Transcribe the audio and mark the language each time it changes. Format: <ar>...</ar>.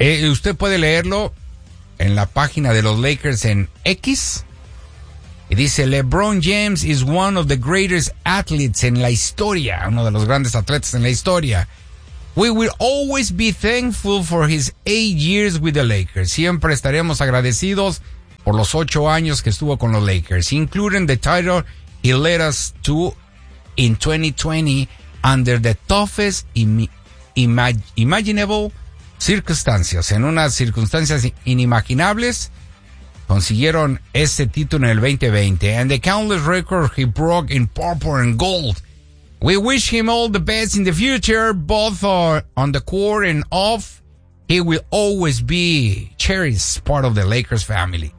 <es>Usted puede leerlo en la página de los Lakers en X. Y dice,</es> <en>LeBron James is one of the greatest athletes in</en> <es>la historia. Uno de los grandes atletas en la historia.</es> <en>We will always be thankful for his 8 years with the Lakers.</en> <es>Siempre estaremos agradecidos por los 8 años que estuvo con los Lakers.</es> <en>Including the title he led us to in 2020 under the toughest imaginable circumstances.</en> <es>En unas circunstancias inimaginables, consiguieron ese título en el 2020.</es> <en>And the countless records he broke in purple and gold. We wish him all the best in the future, both on the court and off. He will always be cherished part of the Lakers family.</en>